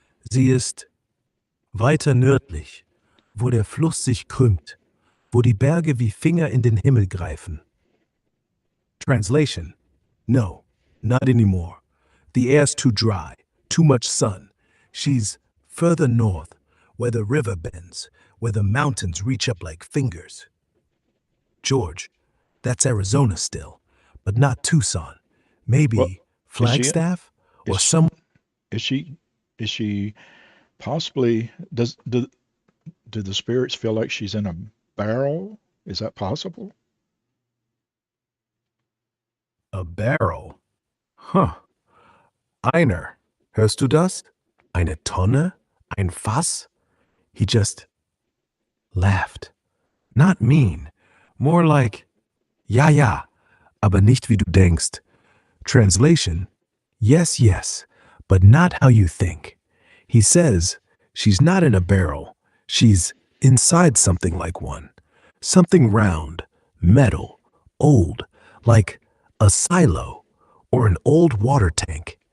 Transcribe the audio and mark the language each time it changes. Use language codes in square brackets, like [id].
[de] Sie ist weiter nördlich, wo der Fluss sich krümmt, wo die Berge wie Finger in den Himmel greifen. [en] Translation: No, not anymore. The air's too dry, too much sun. She's further north, where the river bends, where the mountains reach up like fingers. George, that's Arizona still, but not Tucson. Well, Maybe is she Flagstaff or is some. is she is she possibly do the spirits feel like she's in a barrel? Is that possible? A barrel. Huh. [de] Einer. Hörst du das? Eine Tonne? Ein Fass? [en] He just laughed. Not mean. More like, [de] ja, ja, aber nicht wie du denkst. [en] Translation: Yes, yes, but not how you think. He says she's not in a barrel. She's inside something like one. Something round, metal, old, like a silo or an old water tank,